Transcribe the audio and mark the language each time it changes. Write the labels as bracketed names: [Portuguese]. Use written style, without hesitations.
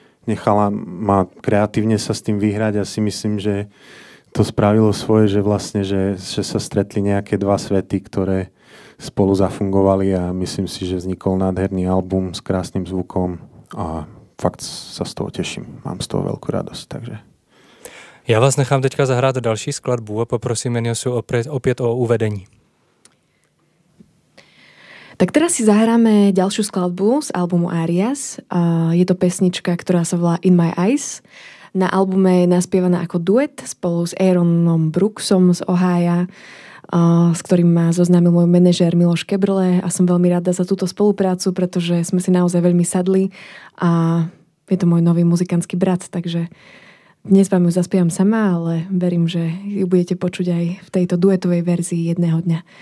[Slovak] nechala ma kreatívne sa s tým vyhrať a si myslím, že to spravilo svoje, že vlastne, že sa stretli nejaké dva svety, ktoré spolu zafungovali a myslím si, že vznikol nádherný album s krásnym zvukom a fakt sa z toho teším. Mám z toho veľkú radosť, takže... [Czech] Já vás nechám teďka zahrát další skladbu a poprosím Eniasu opět o uvedení. [Slovak] Tak teraz si zahráme ďalšiu skladbu z albumu Arias. Je to pesnička, ktorá sa volá In My Eyes. Na albume je naspievaná ako duet spolu s Aaronom Brooksom z Ohája, s ktorým ma zoznámil môj manažér Miloš Kebrle a som veľmi rada za túto spoluprácu, pretože sme si naozaj veľmi sadli a je to môj nový muzikantský brat, takže dnes vám ju zaspievam sama, ale verím, že ju budete počuť aj v tejto duetovej verzii jedného dňa.